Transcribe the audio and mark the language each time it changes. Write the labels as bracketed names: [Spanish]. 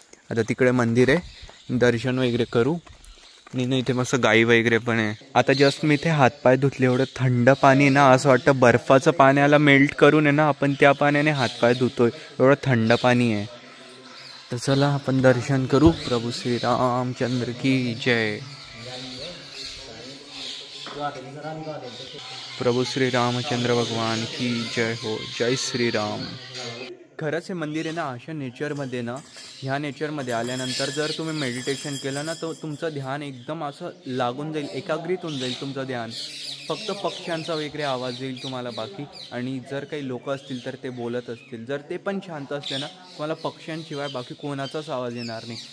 [Marathi] आता तिकडे मंदिर आहे, दर्शन वगैरे करू. आणि नाही इथे मस्त गाई वगैरे पण आहे. आता जस्ट मी इथे हातपाय धुतले. एवढं थंड पाणी ना, असं वाटतं बर्फाचं पाण्याला मेल्ट करून आहे ना आपण त्या पाण्याने हातपाय धुतोय, एवढं थंड पाणी आहे. तर चला आपण दर्शन करू. [Hindi] प्रभू श्री रामचंद्र की जय. प्रभू श्री रामचंद्र भगवान की जय हो. जय श्री राम. [Marathi] खरंच हे मंदिर आहे ना अशा नेचरमध्ये ना, ह्या नेचरमध्ये आल्यानंतर जर तुम्ही मेडिटेशन केलं ना तर तुमचं ध्यान एकदम असं लागून जाईल, एकाग्रित होऊन जाईल तुमचं ध्यान. फक्त पक्ष्यांचा वगैरे आवाज येईल तुम्हाला बाकी. आणि जर काही लोक असतील तर ते बोलत असतील, जर ते पण शांत असले ना तुम्हाला पक्ष्यांशिवाय बाकी कोणाचाच आवाज येणार नाही.